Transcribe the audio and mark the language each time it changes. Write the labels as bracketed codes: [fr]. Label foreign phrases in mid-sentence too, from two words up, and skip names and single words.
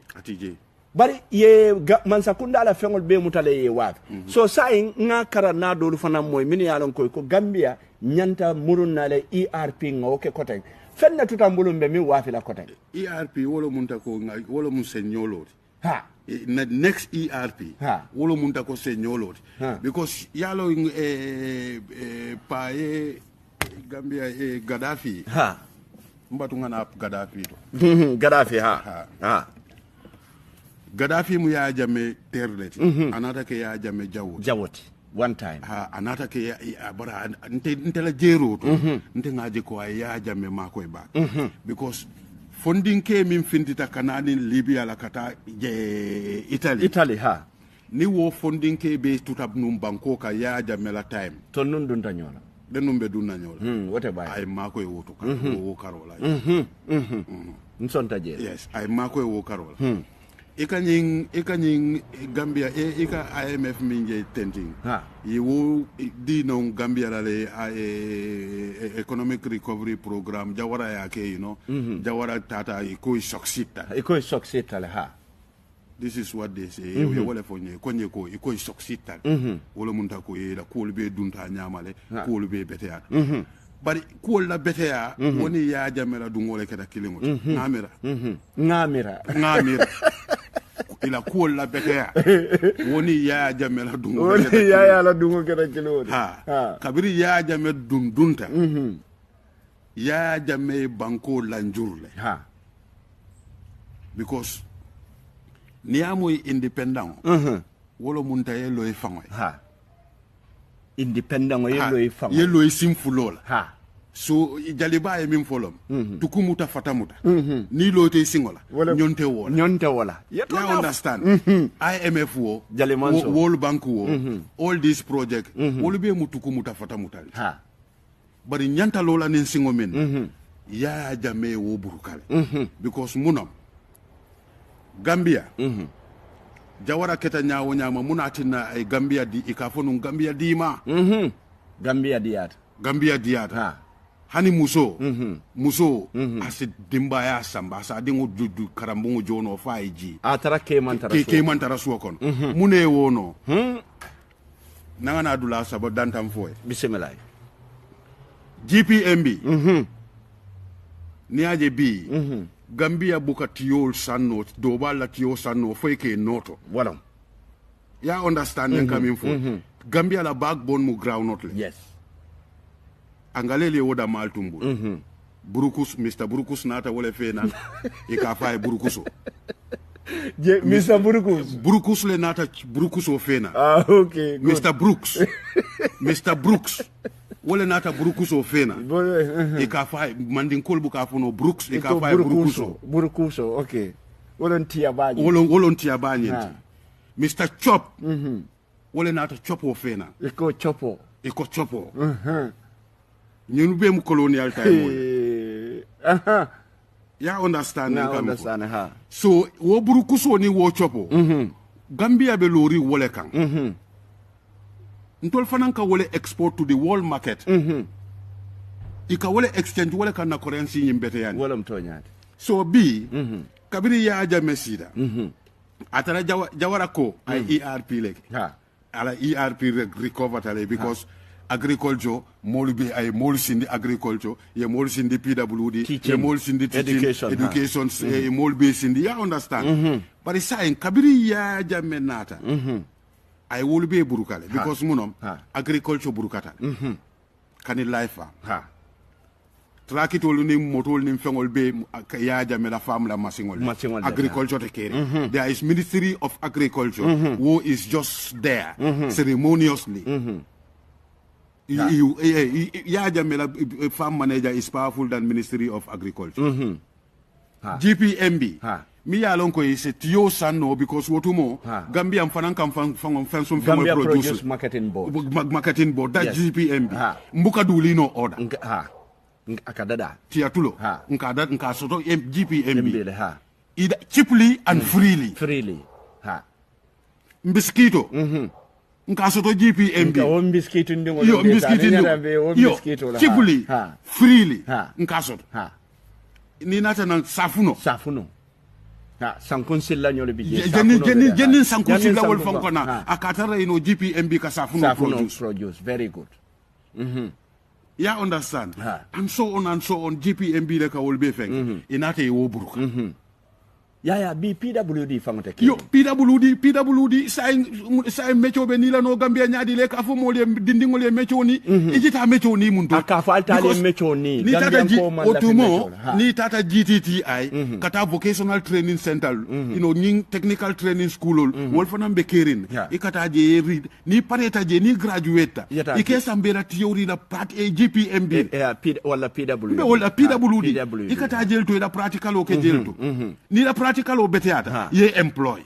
[man] atije bari ye mansa kunda la fengol be mutale ye wafi so sai nga kara na dolu fana moy min yalon ko Gambia nyanta murun na le ERP ngoke kote fenna tutambulum be min wafi la kote ERP wolo munta ko wolo mun senyolo ha na next ERP wolo munta ko senyolo because yalo pa Gambia Gaddafi mbatu ngana Gaddafi to Gaddafi ha Gaddafi mu ya jame terleti anata ke ya jame jawoti [en] one time [man] anata ke ya bara nte la jero to nte ngaje ko ya jame makoy ba because funding ke min findita kanani Libya la kata je Italy ha ni wo funding ke be tutab num banko ka ya jame la time to nun dun tanyola denumbe dun nanyola wote bay ay makoy woto ka wo karola nsonta je yes ay makoy wo karola ikanyin Gambia ika IMF minje tenting yi wo di non Gambia la le [en] economic recovery program [man] jawara ya ke jawara tata iko succeed le ha [en] this is what they say [man] wala fonye konye ko iko succeed wala munta ko la ko be dunta nyamale ko be betea bari ko la betea woni ya jamela dungole keda kilingo ngamira ila ko la betea woni ya jamela dungole woni ya la dungo keda kilingo kabiri ya jame dundunta ya jame banko lanjurle because ni amoy independent wolo munta yelo e fangoy independent yelo e fangoy yelo e simfulola so jaliba e min folom tukumuta fatamuta ni lote singola nyonte wola you understand IMF wo World Bank wo [en] all these project [man] wolo be mutukumuta fatamuta bari nyanta lola nin singo men ya jame wo burukale because munam Gambia jawara keta nyaawo nyaama munatina ay Gambia di ikafonu Gambia dima Gambia diat hani muso asid dimba ya samba sa dingo dudu karambungu jono faiji atara ke mantara suokon mune wono nangana dula sabo dantam foy bismillah GPMB niaje bi Gambia buka tiyol sanno doba la tiyo sanno feke noto wala ya [en] understand coming for [man] Gambia la backbone mu groundnut le yes angalele woda maltumbu Burukus Mr Burukus nata wole fena ikafa burukuso Mr Burukus le nata burukuso fena [en] okay good. [man] Mr Brooks wole nata burukuso fena ikafa mandinkol buka fono Brooks ikafa burukuso okay wolon tia bani Mr Chop wole nata chopo fena iko chopo ñun be mu [en] colonial time [man] ya understand so wo burukuso ni wo chopo Gambia be lori wole kan ntol fanan ka wole [en] export to the world market [man] ika wole exchange wole kan na currency nyimbete yani wala mtonyati so kabiri ya aja mesida atara jawara ko ay ERP leke ala ERP recover tale because agriculture molubi ay molsindi agriculture ye molsindi PWD ye molsindi education ye molbe sindi ya [en] understand but say [man] kabiri ya jamme nata ay wolbe burukale because munom agriculture burukata kani life trakitol ni motol ni fengol be ya jamme la fam la masingol agriculture te kere [en] there is Ministry of Agriculture who is just there ceremoniously [man] ya jamela [en] farm manager is powerful than Ministry of Agriculture [man] GPMB mi ya lon ko is tio sanno because wotumo Gambia fanan kam fansum Gambia Produce Marketing [en] Board that [man] GPMB mbuka dulino order akadada tiatulo nka soto GPMB [en] cheaply and freely [man] mbiskito nka soto GPMB o mbiskiti ndingo yo mbiskiti yo [en] cheaply freely [man] nka soto ni nata nan safuno sankun silla nyole bi jenin sankun silla wol fankona akatara ino GPMB ka safuno [en] produce very good yeah, understand and so on [man] GPMB le ka wol be feng inata e wo buruka ya bi PWD fangote yo PWD say mecho be ni la no Gambia nyaadi le ka fo mo le dindingo le mecho ni ijita mecho ni mun to ka fa alta le mecho ni Gambia ko man otumo ni tata GTTI kata [en] vocational training center you know [man] ni [en] technical training school [man] wol fanam be kerin ikata je read ni pareta je ni graduate ike sambera theory la part GPMB wala PWD ikata je to da practical o ke je to ni la practical o beteata ye employ